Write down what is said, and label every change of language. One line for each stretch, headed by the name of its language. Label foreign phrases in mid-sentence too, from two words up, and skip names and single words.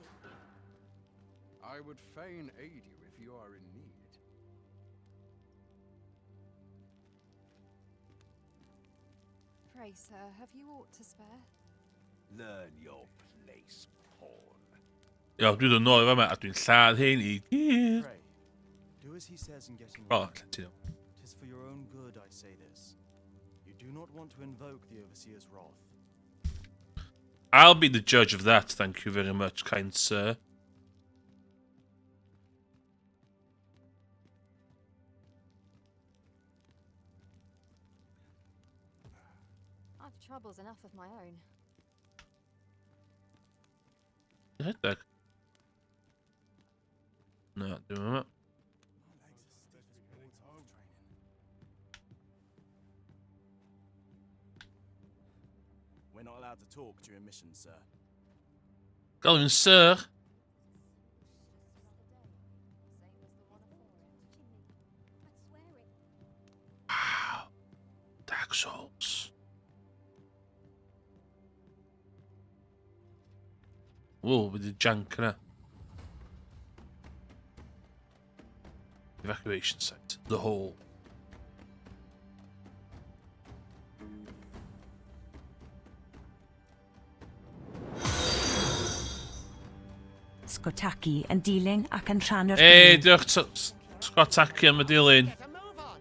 English: I would fain aid you if you are in need. Pray, sir, have you aught to spare? Learn your place, pawn.
Welsh: Ja, dwi
English: don't know
Welsh: yma, a dwi'n lladd hyn I gyd.
English: Pray, do as he says and get in Oh, line. let's see. Tis for your own good I say this. You do not want to invoke the Overseer's wrath. I'll be the judge of that, thank you very much, kind sir. I've troubles enough of my own.
Welsh: Rhedeg. No, dim yma.
English: We're not allowed to talk during missions, sir. Galwyn sir. Wow. Dark Souls. Whoa, with the jank yna. Evacuation site. The hole.
Welsh: Skotaki yn dilyn ac yn rhan o'r Hey, grŵp. diolch Scott Taki am y dilyn.
English: Get a move on.